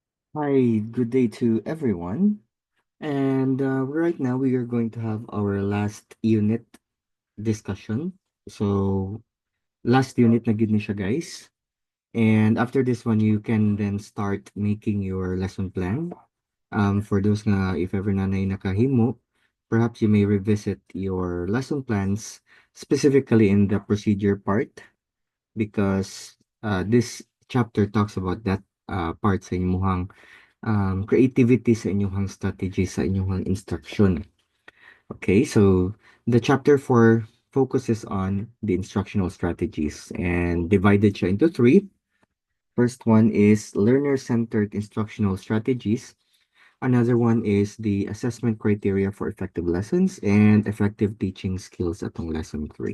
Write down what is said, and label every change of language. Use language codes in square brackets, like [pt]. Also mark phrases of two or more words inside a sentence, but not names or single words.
[en] Hi, good day to everyone. And right now we are going to have our last unit discussion. [hil] So, [en] last unit [hil] na gid ni siya, guys. [en] And after this one, you can then start making your lesson plan. For those nga, if ever [hil] nanay nakahimo, [en] perhaps you may revisit your lesson plans specifically in the procedure part because this chapter talks about that part [hil] sa inyong creativity sa inyong strategy sa inyong instruction. [en] Okay, so the chapter 4 focuses on the instructional strategies and divided siya into three. First one is learner-centered instructional strategies. Another one is the assessment criteria for effective lessons and effective teaching skills atong lesson 3.